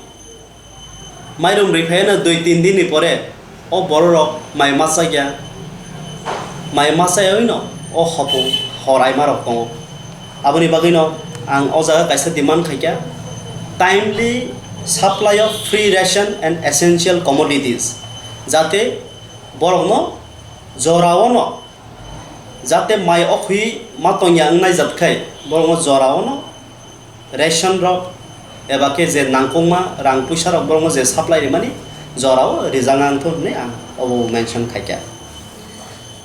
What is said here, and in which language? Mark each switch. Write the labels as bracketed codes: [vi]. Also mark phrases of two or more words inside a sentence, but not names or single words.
[trp] माइरं रिफायना 2-3 दिननि परे ओ बररक माइ मासा गया माइ मासायनो ओ हपु हराय मारक दङ आबोनि बागैनो आं ओ जागा कायसा डिमांड खायया [en] timely supply of free ration and essential commodities [trp] जाते बरकनो जरावनो जाते माइ अखुई मातंया नाय जातखाय बरकनो जरावनो रेशन रक एबा के जे नांखंमा रां पैसा रक बरकनो जे सप्लाई माने जराव रिजांगांथ ने आं अब मेंशन खायया